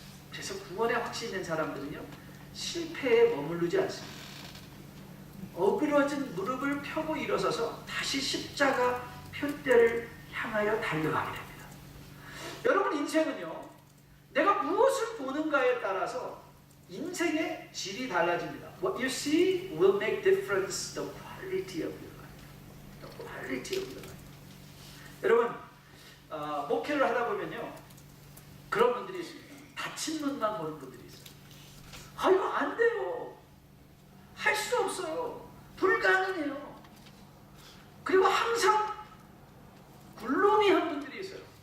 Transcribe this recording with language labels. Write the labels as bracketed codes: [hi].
[ko] 그래서 구원의 확신이 있는 사람들은요, 실패에 머무르지 않습니다. 어그러진 무릎을 펴고 일어서서 다시 십자가 표대를 향하여 달려가게 됩니다. 여러분, 인생은요, 내가 무엇을 보는가에 따라서 인생의 질이 달라집니다. [en] What you see will make difference the quality of your life. The quality of your life. [ko] 여러분, 목회를 하다 보면요, 그런 분들이 있습니다. 다친 눈만 보는 분들이 있어요. 아, 이거 안 돼요. 할 수 없어요. 불가능해요. 그리고 항상 굴렁이한 분들이 있어요.